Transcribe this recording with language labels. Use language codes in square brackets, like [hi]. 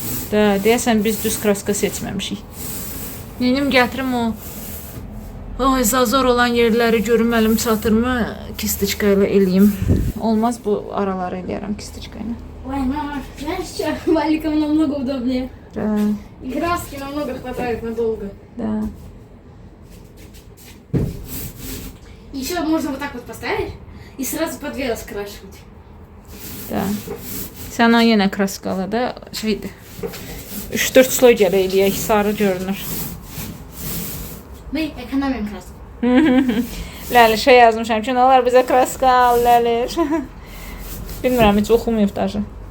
[az] Da, deyəsən biz düz kraska seçməmişik. Mənim gətirim o zazor olan yerləri görüm əlim çatırmı, kistочка ilə eləyim. Olmaz, bu araları eləyərəm kistочка ilə. [ru] Ой, мама, знаешь что? Валиком намного удобнее. [az] Da, [ru] И краски намного хватает надолго. [az] da. [ru] Еще можно вот так вот поставить и сразу по две раскрашивать. [az] Da. Sən o yenə kraskalı da şeydir. 3-4 sloy gələ eləyək, sarı görünür. [ru] Мы экономим краску. [az] Ləlişə yazmışam ki, nə olar bizə kraska al, Ləliş. Bilmirəm, heç oxumayıb daşı.